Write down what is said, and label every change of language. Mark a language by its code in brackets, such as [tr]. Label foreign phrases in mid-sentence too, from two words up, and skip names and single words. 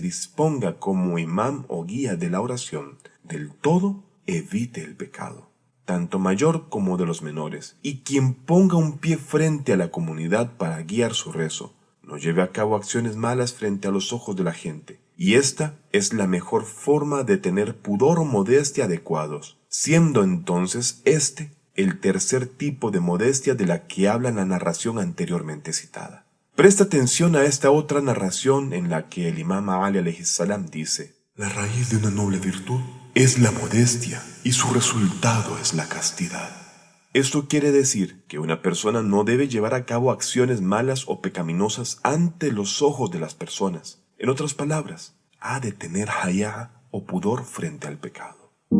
[es] disponga como imam o guía de la oración del todo evite el pecado, tanto mayor como de los menores, y quien ponga un pie frente a la comunidad para guiar su rezo, no lleve a cabo acciones malas frente a los ojos de la gente, y esta es la mejor forma de tener pudor o modestia adecuados, siendo entonces el tercer tipo de modestia de la que habla la narración anteriormente citada. Presta atención a esta otra narración en la que el imam Ali [ar] عليه السلام [es] dice: la raíz de una noble virtud es la modestia y su resultado es la castidad. Esto quiere decir que una persona no debe llevar a cabo acciones malas o pecaminosas ante los ojos de las personas. En otras palabras, ha de tener hayá o pudor frente al pecado.